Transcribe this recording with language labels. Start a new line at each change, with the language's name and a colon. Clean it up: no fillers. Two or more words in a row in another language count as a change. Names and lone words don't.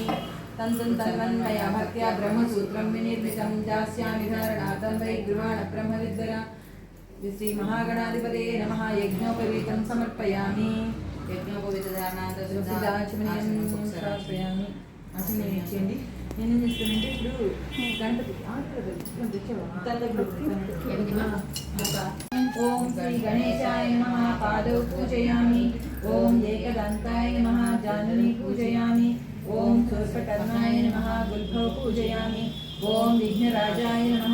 Sanskrit: तन्वन्मया भक्त्या ब्रह्मसूत्रं विनिर्मितं दास्यामि धारणार्थं वै गृहाणब्रह्मविद्वरा श्री महागणाधिपतये नमः। यज्ञोपवीतं समर्पयामि। यज्ञोपवीतधारणार्थं समर्पयामि।
Telugu: आचमनीयेయండి। నేను ఏం చేస్తానంటే ఇప్పుడు గణపతికి
Sanskrit: ओम श्री गणेशाय नमः। पादौ पूजयामि। ओम एकदन्ताय नमः। जाननी पूजयामि। ओम सूर्पकर्णाय नमः। गुल्फौ पूजयामि। ओम विघ्नराजाय नमः।